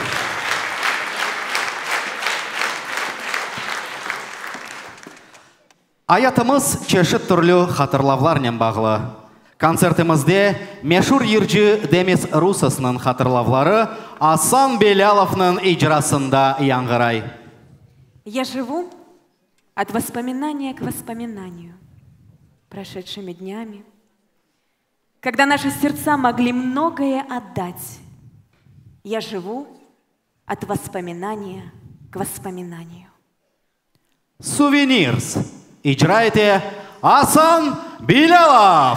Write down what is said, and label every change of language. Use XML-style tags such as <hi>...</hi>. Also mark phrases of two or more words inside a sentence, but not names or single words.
<crh>Аятымыз чешет түрлі хатырлавларнен бағылы. Концертімізде мешур ержі Демис Русасының хатырлавлары Асан Беляловның ижрасында яңғырай.</crh> <ru>Я живу от воспоминания к воспоминанию, прошедшими днями, когда наши сердца могли многое отдать. Я живу от воспоминания к воспоминанию.</ru> <crh>Сувенирс. İcra Асан Белялов.</crh>